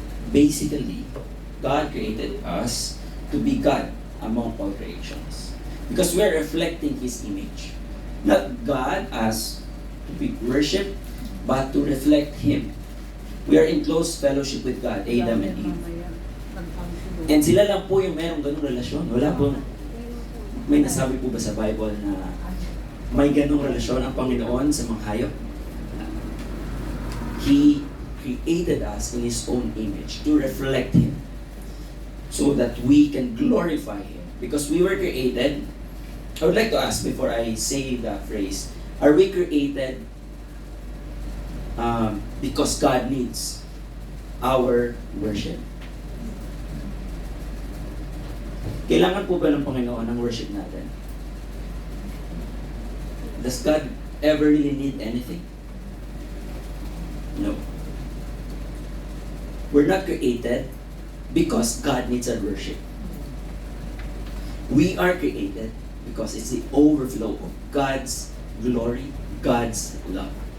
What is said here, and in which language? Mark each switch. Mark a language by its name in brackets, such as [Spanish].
[English] Basically, God created us to be God among all creations. Because we are reflecting His image. Not God as to be worshipped, but to reflect Him. We are in close fellowship with God, Adam and Eve. [Filipino] And sila lang po yung merong ganung relasyon. Wala po. May nasabi po ba sa Bible na may ganung relasyon ang Panginoon sa mga hayop? [English] He created us in His own image to reflect Him so that we can glorify Him. Because we were created, I would like to ask before I say the phrase, are we created because God needs our worship? [Filipino] Kailangan po ba ng Panginoon ang worship natin? [English] Does God ever really need anything? No. We're not created because God needs our worship. We are created because it's the overflow of God's glory, God's love.